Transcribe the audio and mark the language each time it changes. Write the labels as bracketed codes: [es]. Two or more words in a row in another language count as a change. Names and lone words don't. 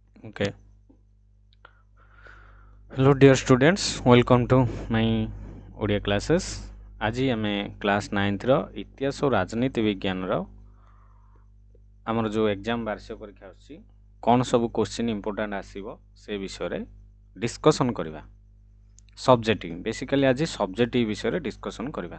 [en] Okay. Hello dear students, welcome to my Odia classes. [or] ଆଜି ଆମେ କ୍ଲାସ୍ 9ର ଇତିହାସ ଓ ରାଜନୀତି ବିଜ୍ଞାନର ଆମର ଯେଉଁ ଏକ୍ଜାମ୍ ବାର୍ଷିକ ପରୀକ୍ଷା ଆସୁଛି କ'ଣ ସବୁ [en] question important [or] ଆସିବ ସେ ବିଷୟରେ ଡିସ୍କସନ୍ କରିବା। [en] subjective basically [or] ଆଜି ସବଜେକ୍ଟିଭ୍ ବିଷୟରେ ଡିସ୍କସନ୍ କରିବା।